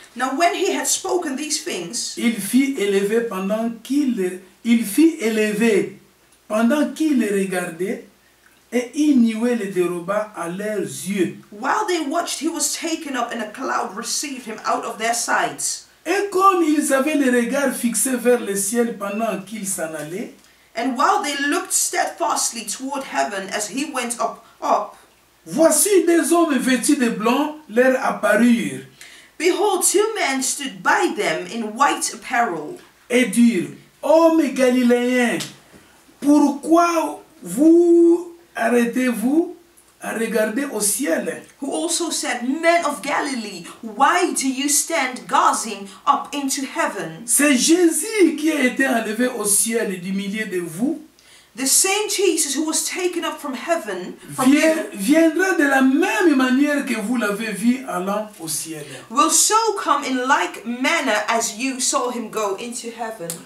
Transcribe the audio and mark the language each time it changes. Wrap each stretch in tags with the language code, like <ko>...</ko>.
<en>now when he had spoken these things,</en> <fr>il fit élever pendant qu'il les regardait, et une nuée le déroba à leurs yeux.</fr> <en>While they watched, he was taken up, and a cloud received him out of their sight.</en> <fr>Et comme ils avaient les regards fixés vers le ciel pendant qu'il s'en allait,</fr> <en>and while they looked steadfastly toward heaven as he went up,</en> <fr>voici des hommes vêtus de blanc leur apparurent.</fr> <en>Behold, two men stood by them in white apparel.</en> <fr>Et dirent, hommes galiléens, pourquoi vous arrêtez-vous à regarder au ciel?</fr> <en>Who also said, men of Galilee, why do you stand gazing up into heaven?</en> <fr>C'est Jésus qui a été enlevé au ciel du milieu de vous.</fr> <en>The same Jesus who was taken up from heaven</en> <fr>viendra de la même manière que vous l'avez vu allant au ciel.</fr> <en>Will so come in like manner as you saw him go into heaven.</en>